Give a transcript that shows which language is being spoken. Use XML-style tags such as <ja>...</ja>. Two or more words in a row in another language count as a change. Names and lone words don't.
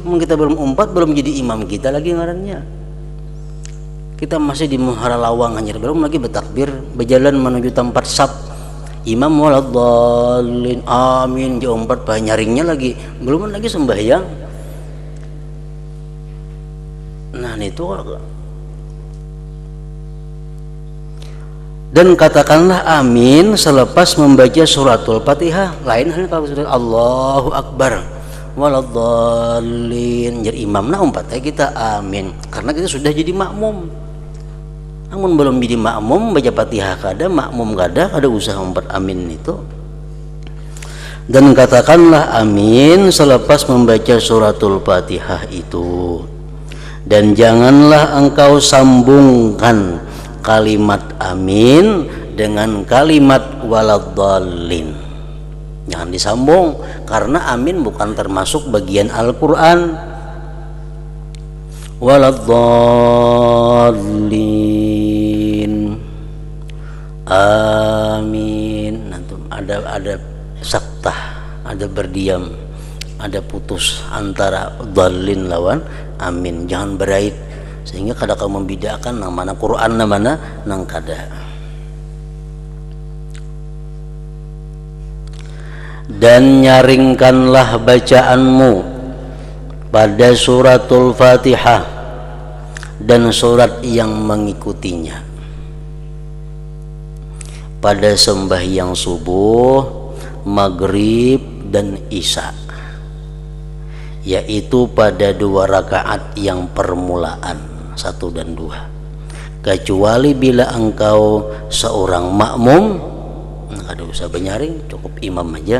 <bjn>Kita belum umpat, belum jadi imam kita lagi ngarannya. Kita masih di muhara lawang hanya belum lagi bertakbir, berjalan menuju tempat sab. Imam</bjn> <ar>waladhdallin amin,</ar> <bjn>dia umpat nyaringnya lagi, belum lagi sembahyang.</bjn> <id>Nah, itu dan katakanlah amin selepas membaca suratul Fatihah.</id> <bjn>Lain halnya kalau sudah</bjn> <ar>Allahu Akbar waladhdallin,</ar> <bjn>jadi imam nah umpat kita amin karena kita sudah jadi makmum. Namun belum jadi makmum baca Fatihah kada, makmum kada usaha umpat amin itu.</bjn> <id>Dan katakanlah amin selepas membaca suratul Fatihah itu. Dan janganlah engkau sambungkan kalimat amin dengan kalimat waladdallin. Jangan disambung, karena amin bukan termasuk bagian Al-Quran.</id> <ar>Waladdallin, amin.</ar> <id>Nanti ada saktah, ada berdiam, ada putus antara dallin lawan amin.</id> <bjn>Jangan berait sehingga kada kau membedakan namana Quran namana nang kada.</bjn> <id>Dan nyaringkanlah bacaanmu pada suratul Fatihah dan surat yang mengikutinya pada sembahyang subuh, maghrib dan isya, yaitu pada 2 rakaat yang permulaan 1 dan 2, kecuali bila engkau seorang makmum,</id> <bjn>ada usah benyaring, cukup imam aja.</bjn>